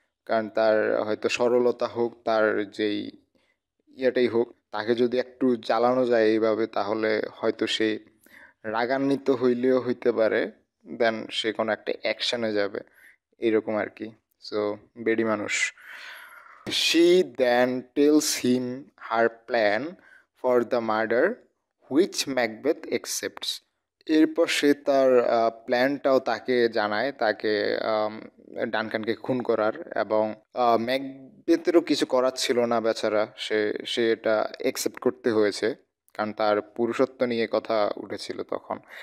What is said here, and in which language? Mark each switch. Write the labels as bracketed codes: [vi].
[bn] কারণ তার হয়তো সরলতা হোক, তার যেই ইয়েটাই হোক, তাকে যদি একটু জ্বালানো যায় এইভাবে তাহলে হয়তো সে রাগান্বিত হইলেও হইতে পারে, দেন সে কোনো একটা অ্যাকশানে যাবে, এরকম আর কি। সো বেডি মানুষ। [en] She then tells him her plan for the murder, which Macbeth accepts. [bn] এরপর সে তার প্ল্যানটাও তাকে জানায়, তাকে ডানকানকে খুন করার, এবং ম্যাকবেথেরও কিছু করার ছিল না বেচারা, সে এটা অ্যাকসেপ্ট করতে হয়েছে, কারণ তার পুরুষত্ব নিয়ে কথা উঠেছিল তখন।